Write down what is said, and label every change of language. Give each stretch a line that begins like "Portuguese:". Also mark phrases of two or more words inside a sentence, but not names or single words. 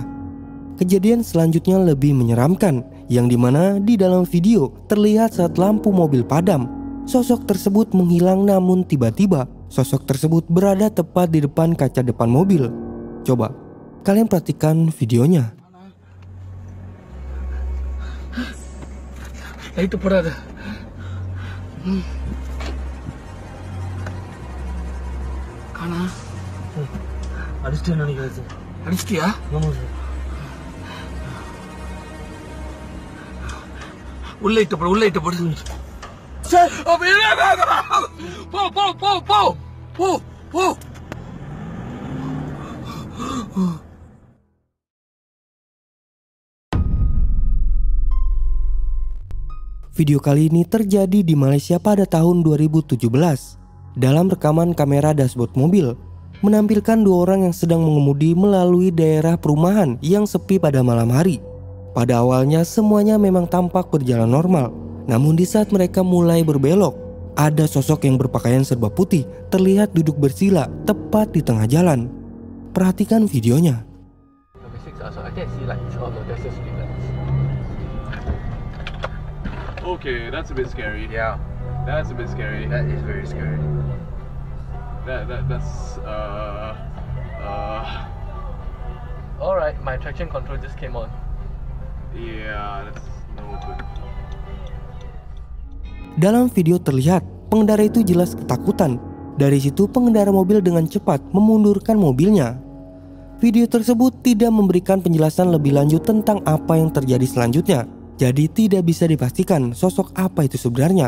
Indonesian: Kejadian selanjutnya lebih menyeramkan, yang dimana di dalam video terlihat saat lampu mobil padam. Sosok tersebut menghilang, namun tiba-tiba sosok tersebut berada tepat di depan kaca depan mobil. Coba kalian perhatikan videonya. Itu berada. Kana?
Tamil: அடிச்சிட்டியா? ஆமா சார். உள்ள இட்டு போடு. சார், போ.
Indonesian: Video kali ini terjadi di Malaysia pada tahun 2017. Dalam rekaman kamera dashboard mobil, menampilkan dua orang yang sedang mengemudi melalui daerah perumahan yang sepi pada malam hari. Pada awalnya semuanya memang tampak berjalan normal, namun di saat mereka mulai berbelok, ada sosok yang berpakaian serba putih terlihat duduk bersila tepat di tengah jalan. Perhatikan videonya.
English: Okay, that's a bit scary. Yeah. That's a bit scary. That is very scary. That's Alright, my traction control just came on. yeah, that's no good.
Indonesian: Dalam video terlihat pengendara itu jelas ketakutan. Dari situ pengendara mobil dengan cepat memundurkan mobilnya. Video tersebut tidak memberikan penjelasan lebih lanjut tentang apa yang terjadi selanjutnya. Jadi tidak bisa dipastikan sosok apa itu sebenarnya.